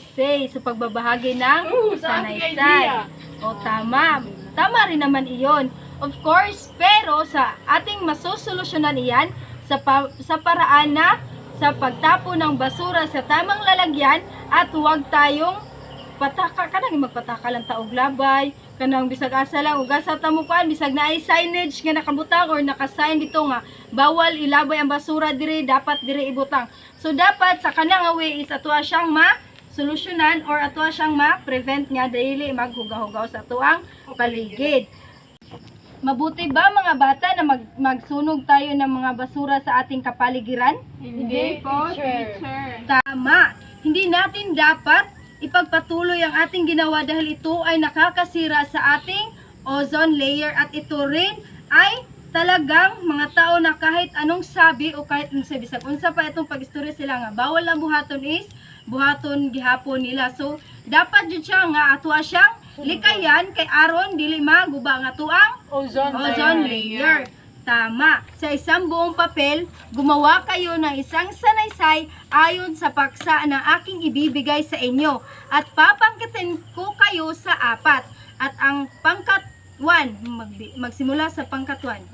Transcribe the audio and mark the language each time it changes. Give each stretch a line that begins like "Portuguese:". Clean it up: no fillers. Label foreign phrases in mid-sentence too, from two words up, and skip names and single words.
Filipino: Sa pagbabahagi ng sa ating sanaysay. idea. O, tama. Tama rin naman iyon.
English: Of course,
Filipino: pero sa ating masusolusyonan iyan sa paraan na sa pagtapo ng basura sa tamang lalagyan at huwag tayong magpataka lang
Cebuano: taog labay, kanang bisag asa lang ug asa ta mo kuan bisag naay signage nga nakabutang or nakasign dito nga bawal ilabay ang basura diri, dapat diri ibutang. So dapat sa
English: kanang way
Cebuano: is ato siyang solusyonan or ato siyang ma-prevent nga dili maghugaw-hugaw sa tuang paligid.
Filipino: Mabuti ba mga bata na magsunog tayo ng mga basura sa ating kapaligiran? Hindi po, teacher. Tama. Hindi natin dapat ipagpatuloy ang ating ginawa dahil ito ay nakakasira sa ating
English: ozone layer
Filipino: at ito rin ay talagang mga tao na kahit anong sabi o kahit anong sabi sa
Cebuano: unsa pa itong pag-istorya sila nga bawal ang buhaton is buhaton gihapon nila. So dapat jud siya nga ato siyang likayan kay aron dili maguba nga tuang
English: ozone layer.
Filipino: Tama. Sa isang buong papel, gumawa kayo ng isang sanaysay ayon sa paksa na aking ibibigay sa inyo. At papangkitin ko kayo sa 4. At ang pangkat 1, magsimula sa pangkat 1.